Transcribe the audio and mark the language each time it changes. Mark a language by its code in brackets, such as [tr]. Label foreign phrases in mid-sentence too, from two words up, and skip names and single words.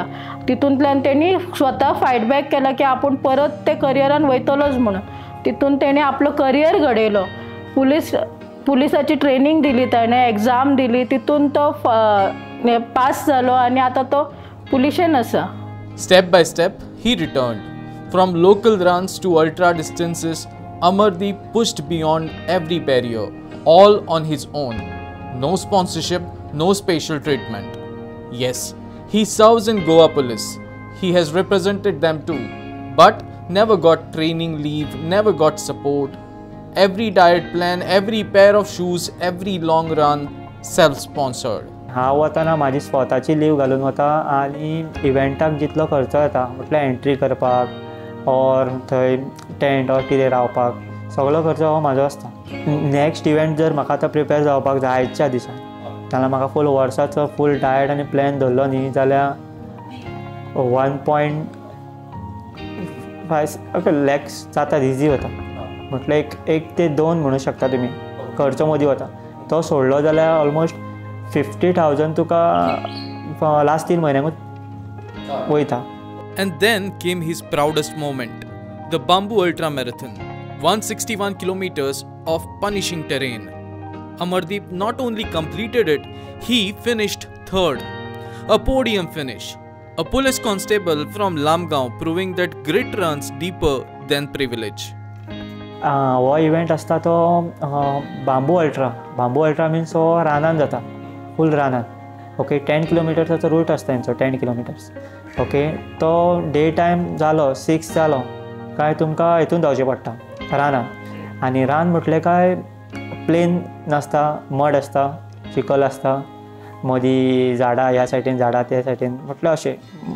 [kok] तितूंतल्यान तेणी स्वता फायट बॅक केला की आपूण परत ते करियरान वयतलोच म्हणून। तितून तेणी आपलो करियर घडयलो। पुलिसाची ट्रेनिंग दिली ताणें, एग्जाम दिली, तितून तो पास जालो आनी आतां तो पुलिशेन आसा। [en] Step by step, he returned. From local runs to ultra distances, Amardeep pushed beyond every barrier, all on his own. No sponsorship, no special treatment. Yes, he serves in Goa Police. He has represented them too, but never got training leave, never got support. Every diet plan, every pair of shoes, every long run, self-sponsored. [kok] हांव वताना म्हाजी स्वताची लीव घालून वता आनी इव्हेंटाक जितलो खर्च येता म्हटल्यार एंट्री करपाक ऑर थंय टेंट ऑर कितें रावपाक सगळो खर्च हो म्हाजो आसता। [en] next event [kok] जर म्हाका आतां प्रिपेर जावपाक जाय आयच्या दिसा जाल्यार म्हाका फूल वर्साचो [en] full diet [kok] आनी प्लॅन धरलो न्ही जाल्यार 1.5 लॅक्स जाता, इजी वता। म्हटल्यार एक ते 2 म्हणू शकता तुमी खर्च मदीं वता। तो सोडलो जाल्यार ऑलमोस्ट 50,000 तुका लास्ट 3 म्हयन्यांकूच वयता। [en] And then came his proudest moment, the Bamboo Ultra Marathon, 161 kilometers of punishing terrain. Amardeep not only completed it, he finished third, a podium finish. A police constable from Lamgaon proving that grit runs deeper than privilege. [kok] हो इव्हेंट आसता तो बांबू अल्ट्रा मिन्स हो रानान जाता, फूल रानान। ओके, 10 किलोमिटर्साचो रूट आसता तेंचो, 10 किलोमिटर्स। ओके, तो [en] day time [kok] जालो 6 जालो काय तुमकां हितून धांवचें पडटा रानान आनी रान म्हटलें काय प्लेन नासता, मड आसता, चिखल आसता, मदीं झाडां, ह्या सायडीन झाडां, त्या सायडीन म्हटल्यार अशें.